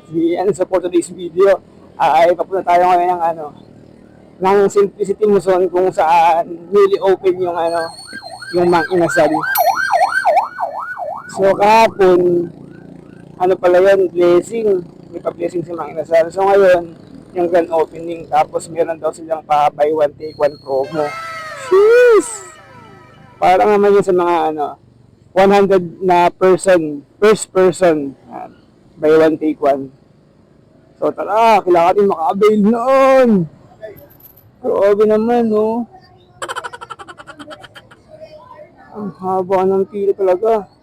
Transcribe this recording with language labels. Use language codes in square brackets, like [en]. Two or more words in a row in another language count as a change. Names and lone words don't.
[tl] Yan, so [en] for today's video [tl] ay papunta tayo ngayon ng Simplicity Muson kung saan [en] newly open [tl] yung Mang Inasal. So kahapon pala yun, blessing, may pa-blessing si Mang Inasal. So ngayon yung [en] grand opening, [tl] tapos meron daw silang pa [en] buy one take one promo. [tl] Jeez! Parang naman yun sa mga 100 na first person, [en] buy one take one. [tl] So tara, kailangan natin maka-avail noon. Grabe naman, no? Ang haba ng pila talaga.